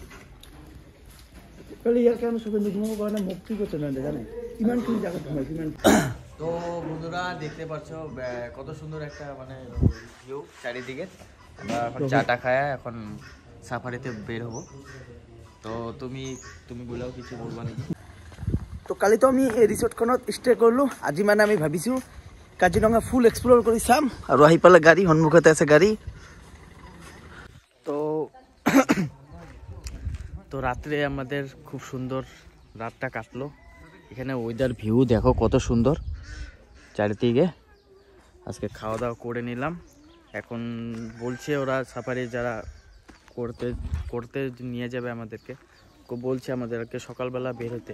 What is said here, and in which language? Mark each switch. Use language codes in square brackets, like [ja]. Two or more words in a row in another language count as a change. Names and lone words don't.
[bn] তো বন্ধুরা দেখতে পাচ্ছ কত সুন্দর একটা মানে ভিউ চারিদিকে। আমরা এখন চাটা খায় এখন সাফারিতে বের হব। তো তুমি বলেও কিছু বলবা নাকি? [as] তো কালি তো আমি এই ৰিসৰ্টখনত ষ্টে কৰিলোঁ। আজি মানে আমি ভাবিছোঁ কাজিৰঙা [en] full explore [as] কৰি চাম, আৰু আহি পালে গাড়ী সন্মুখতে আছে গাড়ী। [bn] তো রাত্রে আমাদের খুব সুন্দর রাতটা কাটলো এখানে। [en] weather view [bn] দেখো কত সুন্দর চারিদিকে। আজকে খাওয়া দাওয়া করে নিলাম। এখন বলছে ওরা সাফারি যারা করতে নিয়ে যাবে আমাদেরকে, বলছে আমাদেরকে সকালবেলা বের হতে।